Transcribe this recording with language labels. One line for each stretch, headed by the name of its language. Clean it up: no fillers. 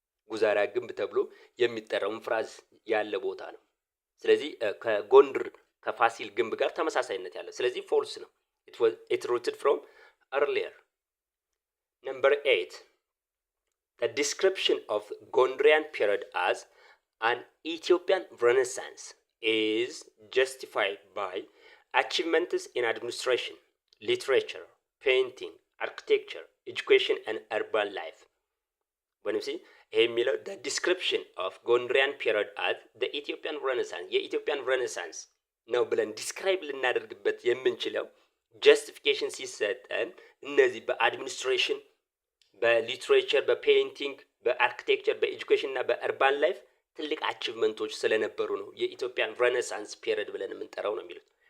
Amharic: ጉዛራ ግንብ ተብሎ የሚጠራው ፍራዝ ያለ ቦታ ነው። ስለዚህ ከጎንድር ከፋሲል ግንብ ጋር ተመሳሳይነት ያለው ስለዚህ ፎልስ ነው።
English: it rooted from earlier. Number 8, the description of Gondrian period as an Ethiopian Renaissance is justified by achievements in administration, literature, painting, architecture, education and urban life. When you see
Amharic: የሚለው
English: the description of Gondrian period as the Ethiopian Renaissance
Amharic: የኢትዮጵያን ሬኔሳንስ ነው ብለን ዲስክራይብ ልናደርግበት የምንችለው ጀስቲፊኬሽን ሲሰጠን እነዚህ በአድሚኒስትሬሽን፣ በሊትሬቸር፣ በፔይንቲንግ፣ በአርኪቴክቸር፣ በኤጁኬሽን እና በአርባን ላይፍ ትልቅ አቺቭመንቶች ስለነበሩ ነው የኢትዮጵያን ሬኔሳንስ ፔሪድ ብለን የምንጠራው ነው የሚሉት።